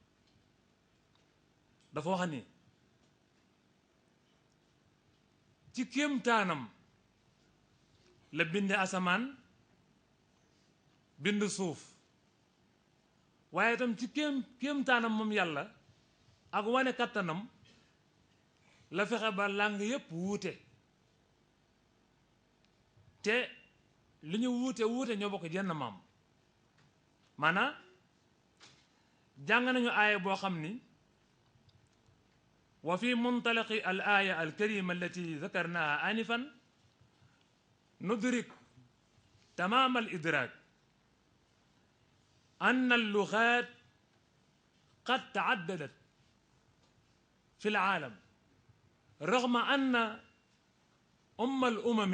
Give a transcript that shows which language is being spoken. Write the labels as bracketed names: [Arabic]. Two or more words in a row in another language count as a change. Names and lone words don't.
[Wolof] dafa wax ni ci kéemtaanam la binde asamaan bind suuf waaye itam ci kéemtaanam moom yàlla ak wane kattanam la fexe ba làng yépp wuute te li ñu wuute wuute ñoo bokk jenn maam maanaam jàng nañu aaya boo xam ni [Arabic] وفي منطلق الآية الكريمة التي ذكرناها آنفا ندرك تمام الإدراك أن اللغات قد تعددت في العالم رغم أن أم الأمم